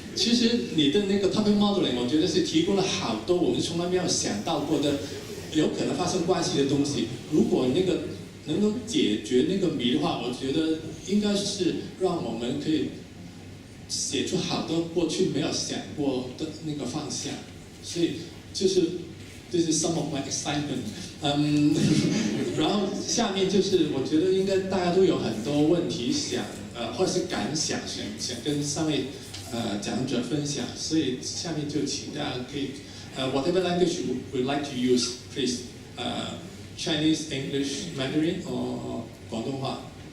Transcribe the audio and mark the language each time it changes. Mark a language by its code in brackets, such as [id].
[zh] 其实你的那个 topic modeling， 我觉得是提供了好多我们从来没有想到过的有可能发生关系的东西。如果那个能够解决那个谜的话，我觉得应该是让我们可以写出好多过去没有想过的那个方向。所以这是 [en] some of my excitement。 [zh] 然后下面就是我觉得应该大家都有很多问题想或者是感想想跟三位。讲者分享，所以下面就请大家可以 [en] whatever language you would like to use, please. Chinese, English, Mandarin, or 广东话。